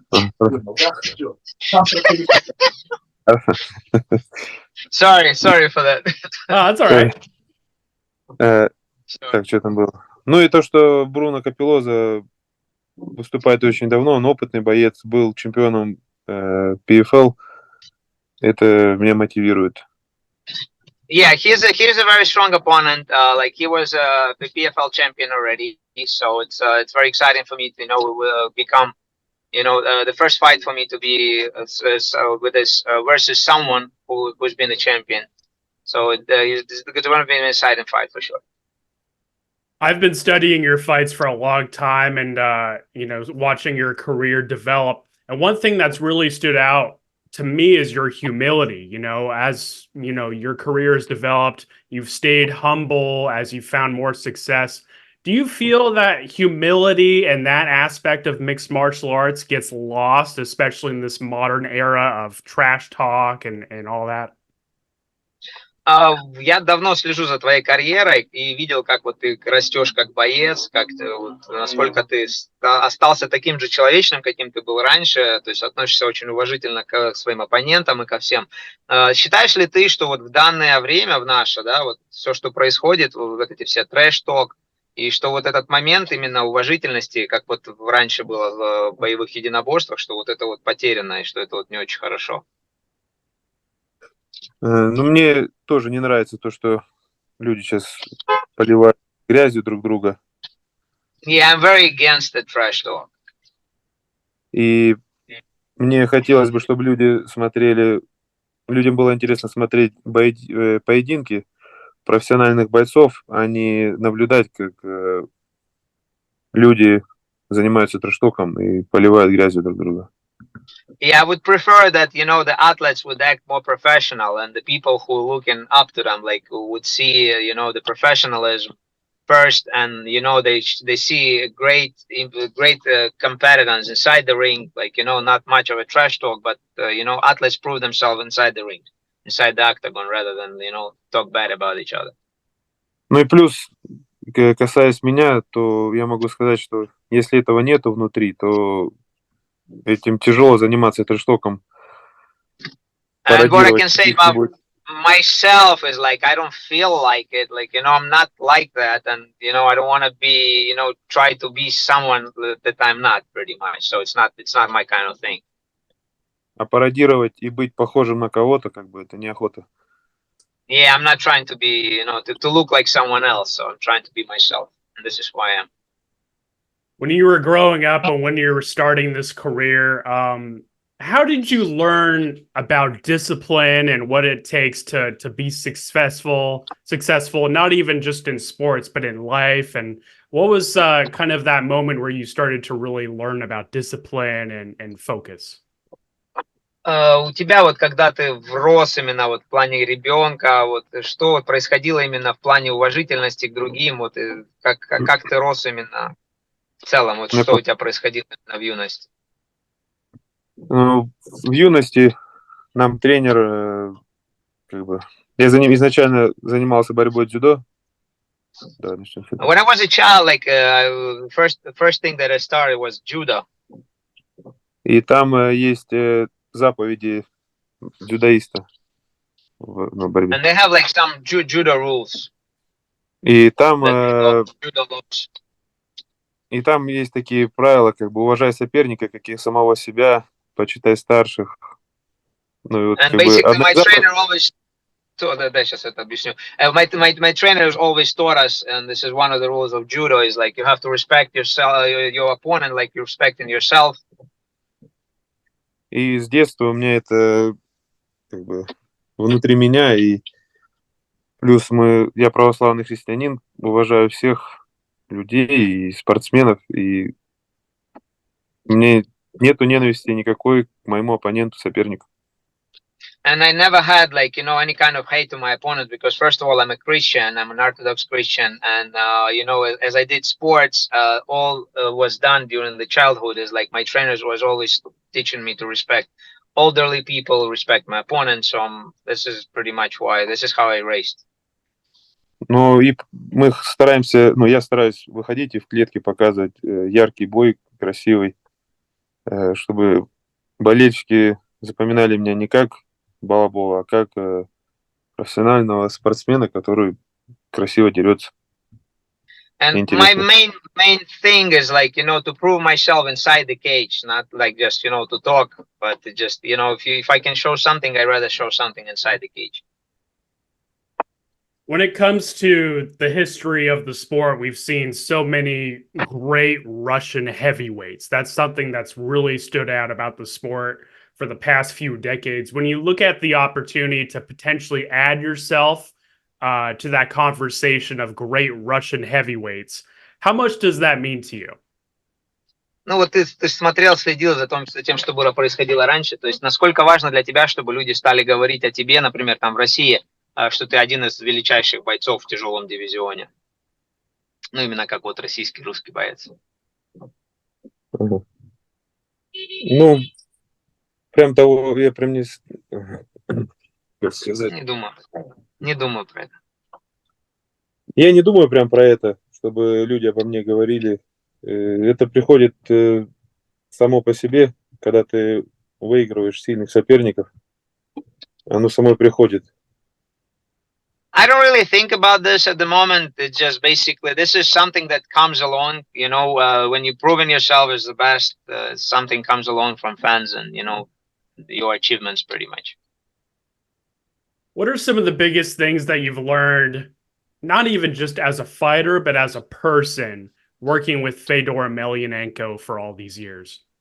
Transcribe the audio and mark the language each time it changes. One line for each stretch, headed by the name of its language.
English: Sorry for that. That's all right.
Russian: Так, что там было? Ну и то, что Бруно Каппелозза выступает очень давно, он опытный боец, был чемпионом PFL, это меня мотивирует.
English: Yeah, he's a very strong opponent. He was a PFL champion already, so it's very exciting for me to will become the first fight for me to be with this versus someone who's been a champion. So it's going to be an exciting fight for sure. I've been studying your fights for a long time and, watching your career develop. And one thing that's really stood out to me is your humility. As, your career has developed, you've stayed humble as you found more success. Do you feel that humility and that aspect of mixed martial arts gets lost, especially in this modern era of trash talk and all that?
Russian: Я давно слежу за твоей карьерой и видел, как ты растешь как боец, насколько ты остался таким же человечным, каким ты был раньше, то есть относишься очень уважительно к своим оппонентам и ко всем. Считаешь ли ты, что в данное время, в наше, все, что происходит, эти все трэш-ток, И что вот этот момент именно уважительности, как вот раньше было в боевых единоборствах, что вот это вот потеряно, и что это вот не очень хорошо. Ну, мне тоже не нравится то, что люди сейчас поливают грязью друг друга.
English: Yeah, I'm very against the trash talk.
Russian: И мне хотелось бы, чтобы люди смотрели, людям было интересно смотреть поединки профессиональных бойцов, а не наблюдать, как люди занимаются трэш-током и поливают грязью друг друга.
English: Yeah, I would prefer that, you know, the athletes would act more professional and the people who are looking up to them, like, would see, you know, the professionalism first, and, you know, they see great competitors inside the ring, like, you know, not much of a trash talk, but, you know, athletes prove themselves inside the ring, inside the octagon, rather than, you know, talk bad about each other.
Russian: Ну и плюс, касаясь меня, то я могу сказать, что если этого нету внутри, то этим тяжело заниматься трэш-током,
English: And what I
Russian: пародировать
English: can say about
Russian: каких-нибудь.
English: myself is like I don't feel like it, like, you know, I'm not like that, and, you know, I don't want to be, you know, try to be someone that I'm not, pretty much. So it's not my kind of thing.
Russian: А пародировать и быть похожим на кого-то, как бы, это неохота.
English: Yeah, I'm not trying to be, you know, to look like someone else, so I'm trying to be myself, and this is who I am. When you were growing up and when you were starting this career, how did you learn about discipline and what it takes to be successful, not even just in sports, but in life? And what was kind of that moment where you started to really learn about discipline and focus?
Russian: У тебя вот, когда ты врос именно вот в плане ребенка, вот что вот происходило именно в плане уважительности к другим, вот как ты рос именно в целом, вот Ну, что у тебя происходило именно в юности? в юности нам тренер, как бы, я изначально занимался борьбой дзюдо. Давай начнем с этого.
English: When I was a child, like the first thing that I started was judo.
Russian: И там есть заповеди дзюдоиста в борьбе.
English: And they have like some judo rules.
Russian: И там,
English: Judo laws.
Russian: и там есть такие правила, как бы уважай соперника, как и самого себя, почитай старших. Ну и вот
English: And
Russian: как бы
English: basically
Russian: одна
English: my
Russian: заповедь.
English: trainer always
Russian: да, сейчас это объясню.
English: My trainer has always taught us, and this is one of the rules of judo, is like you have to respect yourself, your opponent, like you're respecting yourself.
Russian: И с детства у меня это как бы внутри меня, и плюс я православный христианин, уважаю всех людей и спортсменов, и мне нету ненависти никакой к моему оппоненту, сопернику.
English: And I never had like, you know, any kind of hate to my opponent because first of all, I'm a Christian, I'm an Orthodox Christian. And, you know, as I did sports, all was done during the childhood is like my trainers was always teaching me to respect elderly people, respect my opponent. So this is pretty much why, this is how I raced.
Russian: Ну и мы стараемся, ну я стараюсь выходить и в клетке показывать яркий бой, красивый, чтобы болельщики запоминали меня не как балабола, а как профессионального спортсмена, который красиво дерется.
English: And my main thing is like, you know, to prove myself inside the cage, not like just, you know, to talk, but to just, you know, if I can show something, I'd rather show something inside the cage. When it comes to the history of the sport, we've seen so many great Russian heavyweights. That's something that's really stood out about the sport for the past few decades. When you look at the opportunity to potentially add yourself to that conversation of great Russian heavyweights, how much does that mean to you?
Russian: Ну вот ты смотрел, следил за тем, что было происходило раньше. То есть насколько важно для тебя, чтобы люди стали говорить о тебе, например, там в России, что ты один из величайших бойцов в тяжелом дивизионе. Ну именно как вот российский, русский боец. Ну, прям того, я прям не... Как сказать? Не думаю про это. Я не думаю прям про это, чтобы люди обо мне говорили. Это приходит само по себе, когда ты выигрываешь сильных соперников. Оно само приходит.
English: I don't really think about this at the moment. It's just basically this is something that comes along. When you've proven yourself as the best, something comes along from fans and your achievements pretty much. What are some of the biggest things that you've learned, not even just as a fighter, but as a person, working with Fedor Emelianenko for all these years?